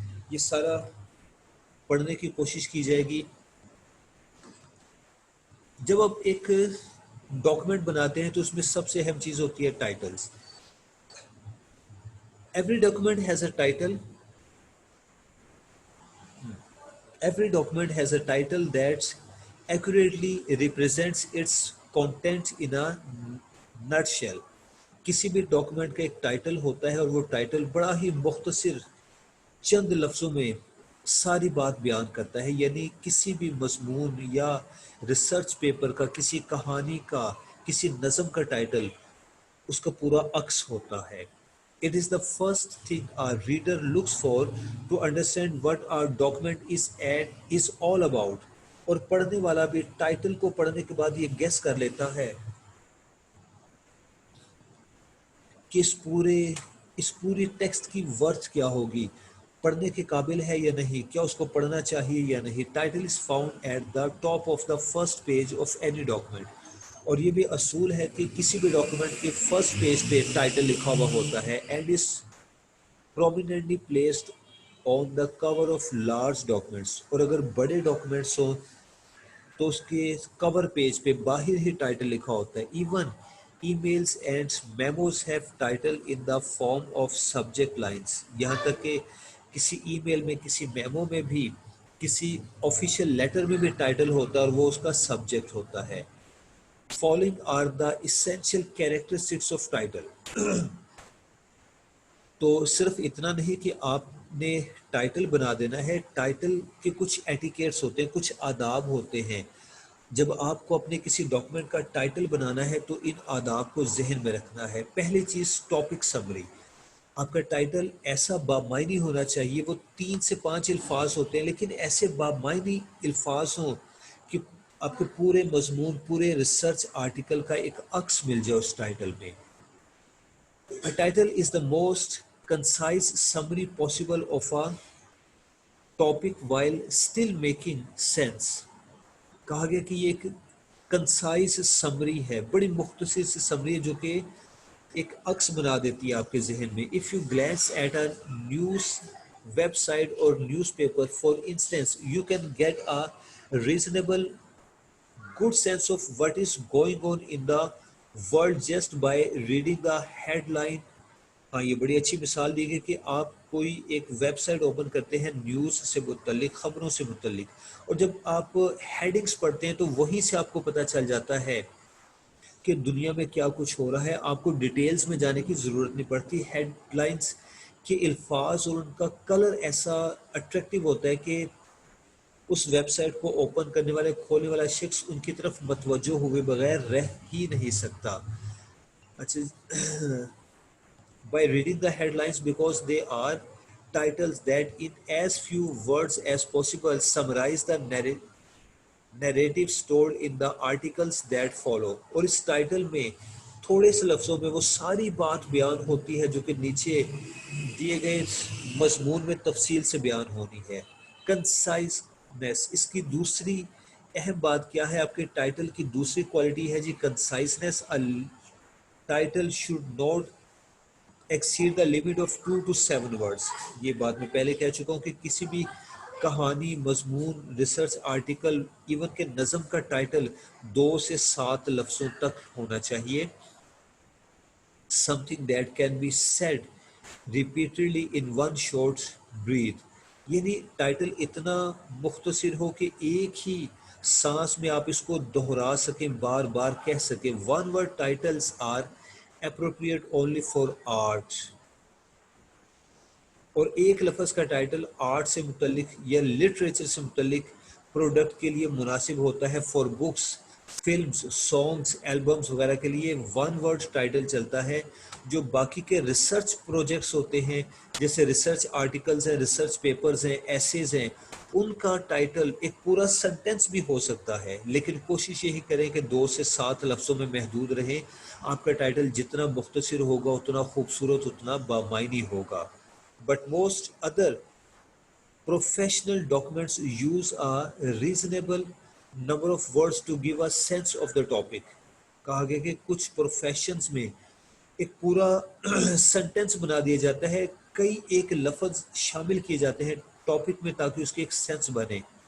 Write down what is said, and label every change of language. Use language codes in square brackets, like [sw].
[ur] یہ سارا پڑھنے کی کوشش کی جائے گی. جب آپ ایک ڈاکومنٹ بناتے ہیں تو اس میں سب سے اہم چیز ہوتی ہے titles. [en] Every document has a title. Every document has a title that accurately represents its content in a nutshell. [ur] کسی بھی ڈاکومنٹ کا ایک ٹائٹل ہوتا ہے اور وہ ٹائٹل بڑا ہی مختصر چند لفظوں میں ساری بات بیان کرتا ہے. یعنی کسی بھی مضمون یا ریسرچ پیپر کا، کسی کہانی کا، کسی نظم کا ٹائٹل اس کا پورا عکس ہوتا ہے. [en] It is the first thing our reader looks for to understand what our document is all about. [ur] اور پڑھنے والا بھی ٹائٹل کو پڑھنے کے بعد یہ گیس کر لیتا ہے کہ اس پوری ٹیکسٹ کی ورتھ کیا ہوگی، پڑھنے کے قابل ہے یا نہیں، کیا اس کو پڑھنا چاہیے یا نہیں. [en] Title is found at the top of the first page of any document. [ur] اور یہ بھی اصول ہے کہ کسی بھی ڈاکومنٹ کے فرسٹ پیج پہ ٹائٹل لکھا ہوا ہوتا ہے. [en] And is prominently placed on the cover of large documents. [ur] اور اگر بڑے ڈاکومنٹس ہوں تو اس کے کور پیج پہ باہر ہی ٹائٹل لکھا ہوتا ہے. [en] Even emails and memos have title in the form of subject lines. [ur] یہاں تک کہ کسی ای میل میں، کسی میمو میں بھی، کسی آفیشیل لیٹر میں بھی ٹائٹل ہوتا ہے اور وہ اس کا سبجیکٹ ہوتا ہے. [en] Following are the essential characteristics of title. [ur] تو صرف اتنا نہیں کہ آپ نے ٹائٹل بنا دینا ہے، ٹائٹل کے کچھ ایٹیکیٹس ہوتے ہیں، کچھ آداب ہوتے ہیں. جب آپ کو اپنے کسی ڈاکومنٹ کا ٹائٹل بنانا ہے تو ان آداب کو ذہن میں رکھنا ہے. پہلی چیز ٹاپک سمری. آپ کا ٹائٹل ایسا بامعنی ہونا چاہیے. وہ 3 سے 5 الفاظ ہوتے ہیں لیکن ایسے بامعنی الفاظ ہوں کہ آپ کو پورے مضمون پورے ریسرچ آرٹیکل کا ایک عکس مل جائے اس ٹائٹل میں. [en] A title is the most concise summary possible of a topic while still making sense. [ur] کہا گیا کہ یہ ایک کنسائز سمری ہے, بڑی مختصر سی سمری ہے جو کہ ایک عکس بنا دیتی ہے آپ کے ذہن میں. [en] If you glance at a news website or newspaper, for instance, you can get a reasonable good sense of what is going on in the world just by reading the headline. [ur] ہاں, یہ بڑی اچھی مثال دی گئی کہ آپ کوئی ایک ویب سائٹ اوپن کرتے ہیں نیوز سے متعلق, خبروں سے متعلق, اور جب آپ ہیڈنگز پڑھتے ہیں تو وہیں سے آپ کو پتہ چل جاتا ہے کہ دنیا میں کیا کچھ ہو رہا ہے. آپ کو ڈیٹیلز میں جانے کی ضرورت نہیں پڑتی. ہیڈ لائنز کے الفاظ اور ان کا کلر ایسا اٹریکٹیو ہوتا ہے کہ اس ویب سائٹ کو اوپن کرنے والے, کھولنے والا شخص ان کی طرف متوجہ ہوئے بغیر رہ ہی نہیں سکتا. [en] اچھا, by reading the headlines because they are titles that in as few words as possible summarize the narrative stored in the articles that follow. [ur] اور اس ٹائٹل میں تھوڑے سے لفظوں میں وہ ساری بات بیان ہوتی ہے جو کہ نیچے دیے گئے مضمون میں تفصیل سے بیان ہونی ہے. کنسائزنس, اس کی دوسری اہم بات کیا ہے؟ آپ کے ٹائٹل کی دوسری کوالٹی ہے جی کنسائزنس. [en] Title should not exceed the limit of 2 to 7 words. [ur] یہ بات میں پہلے کہہ چکا ہوں کہ کسی بھی کہانی, مضمون, ریسرچ آرٹیکل, ایون کہ نظم کا ٹائٹل 2 سے 7 لفظوں تک ہونا چاہیے. [en] Something that can be said repeatedly in one short breath. [ur] یعنی ٹائٹل اتنا مختصر ہو کہ ایک ہی سانس میں آپ اس کو دہرا سکیں, بار بار کہہ سکیں. [en] One word titles are appropriate only for art. [ur] اور ایک لفظ کا ٹائٹل آرٹ سے متعلق یا لٹریچر سے متعلق پروڈکٹ کے لیے مناسب ہوتا ہے. [en] for books, [ur] films, songs, albums وغیرہ کے لیے ون ورڈ ٹائٹل چلتا ہے. جو باقی کے ریسرچ پروجیکٹس ہوتے ہیں جیسے ریسرچ آرٹیکلز ہیں, ریسرچ پیپرز ہیں, ایسیز ہیں, ان کا ٹائٹل ایک پورا سنٹینس بھی ہو سکتا ہے, لیکن کوشش یہی کریں کہ 2 سے 7 لفظوں میں محدود رہیں. آپ کا ٹائٹل جتنا مختصر ہوگا اتنا خوبصورت, اتنا بامعنی ہوگا. [en] But most other professional documents use a reasonable number of words to give a sense of the topic. [ur] کہا گیا کہ کچھ پروفیشنز میں ایک پورا سنٹینس بنا دیا جاتا ہے, کئی ایک لفظ شامل کیے جاتے ہیں ٹاپک میں تاکہ اس کی ایک سینس بنے.